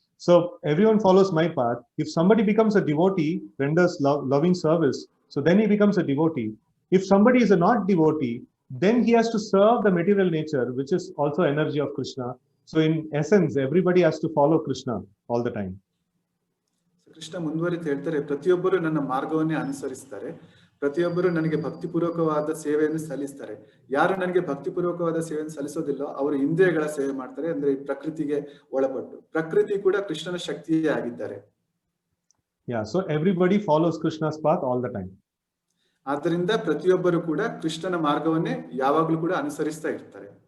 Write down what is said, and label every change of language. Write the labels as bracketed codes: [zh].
[en] So everyone follows my path. If somebody becomes a devotee, renders loving service, so then he becomes a devotee. If somebody is a not devotee, then he has to serve the material nature, which is also energy of Krishna. So in essence, everybody has to follow Krishna all the time. [kn] Krishna ಮುಂದುವರಿತು ಹೇಳ್ತಾರೆ, ಪ್ರತಿಯೊಬ್ಬರು ನನ್ನ ಮಾರ್ಗವನ್ನೇ ಅನುಸರಿಸ್ತಾರೆ. ಪ್ರತಿಯೊಬ್ಬರು ನನಗೆ ಭಕ್ತಿಪೂರ್ವಕವಾದ ಸೇವೆಯನ್ನು ಸಲ್ಲಿಸ್ತಾರೆ. ಯಾರು ನನಗೆ ಭಕ್ತಿಪೂರ್ವಕವಾದ ಸೇವೆಯನ್ನು ಸಲ್ಲಿಸೋದಿಲ್ಲೋ ಅವರು ಇಂದ್ರಿಯಗಳ ಸೇವೆ ಮಾಡ್ತಾರೆ, ಅಂದ್ರೆ ಈ ಪ್ರಕೃತಿಗೆ ಒಳಪಟ್ಟು. ಪ್ರಕೃತಿ ಕೂಡ ಕೃಷ್ಣನ ಶಕ್ತಿಯೇ ಆಗಿದ್ದಾರೆ. [en] Yeah, so everybody follows Krishna's path all the time. [kn] ಆದ್ದರಿಂದ ಪ್ರತಿಯೊಬ್ಬರು ಕೂಡ ಕೃಷ್ಣನ ಮಾರ್ಗವನ್ನೇ ಯಾವಾಗಲೂ ಕೂಡ ಅನುಸರಿಸ್ತಾ ಇರ್ತಾರೆ.